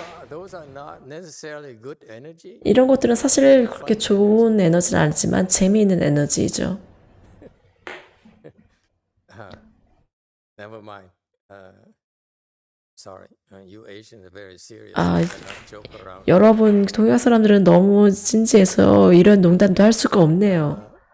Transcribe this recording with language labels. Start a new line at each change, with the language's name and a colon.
English: Those are not necessarily good energy.
Korean: 이런 것들은 사실 그렇게 좋은 에너지는 아니지만 재미있는 에너지이죠.
English: Never mind. Sorry, you Asians are very serious.
Korean: 아,
English: You cannot joke around.
Korean: 여러분 동양 사람들은 너무 진지해서 이런 농담도 할 수가 없네요.